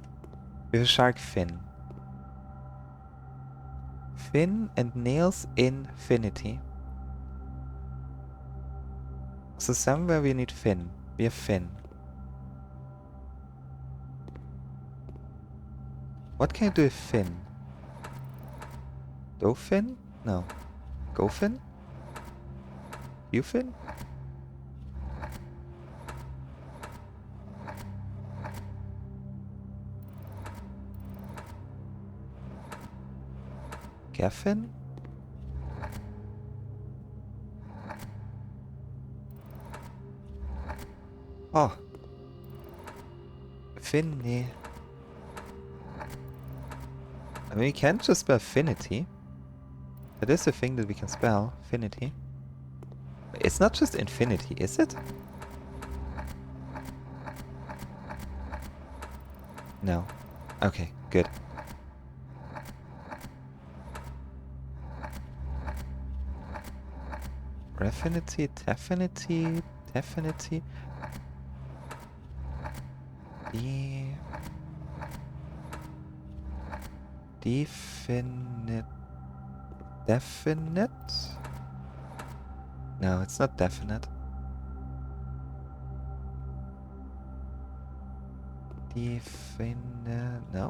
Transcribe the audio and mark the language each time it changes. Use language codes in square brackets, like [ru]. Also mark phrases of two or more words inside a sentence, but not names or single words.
[en] We have a shark fin. Fin and nails infinity. So somewhere we need fin. We have fin. What can I do with fin? Dofin? No. Gofin? Ufin? Gaffin? Oh. Finny. I mean, we can't just spell finity. That is a thing that we can spell. Finity. It's not just infinity, is it? No. Okay, good. Refinity, definity, definity. Definite. Definite? No, it's not definite. Definite. No.